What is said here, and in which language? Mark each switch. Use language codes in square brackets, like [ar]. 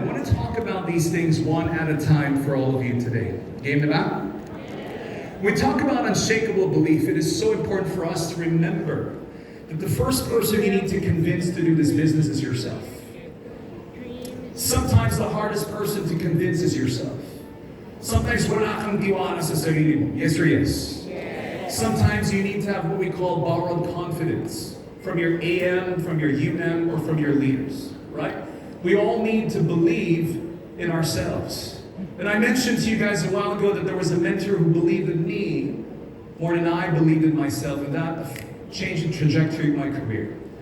[en] I want to talk about these things one at a time for all of you today. Game to that? When we talk about unshakable belief, it is so important for us to remember that the first person you need to convince to do this business is yourself. Sometimes the hardest person to convince is yourself. [tl] Sometimes wala kang tiwala sa sarili mo. [en] Yes or yes? Sometimes you need to have what we call borrowed confidence from your AM, from your UM, or from your leaders, right? We all need to believe in ourselves. And I mentioned to you guys a while ago that there was a mentor who believed in me more than I believed in myself, and that changed the trajectory of my career.